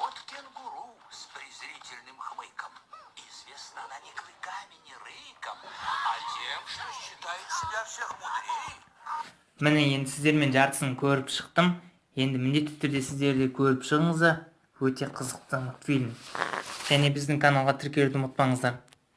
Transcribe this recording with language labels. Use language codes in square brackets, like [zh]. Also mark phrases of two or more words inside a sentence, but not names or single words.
[ru] кенгуру с презрительным хмыком. Известна она не клыками, не рыком, а тем, что считает себя всех мудрее. [kk] Міне енді сіздермен жартысын көріп шықтым. Енді міндетті түрде сіздер де көріп шығыңыздар. Өте қызықты мультфильм. Және біздің каналға тіркелуді ұмытпаңыздар.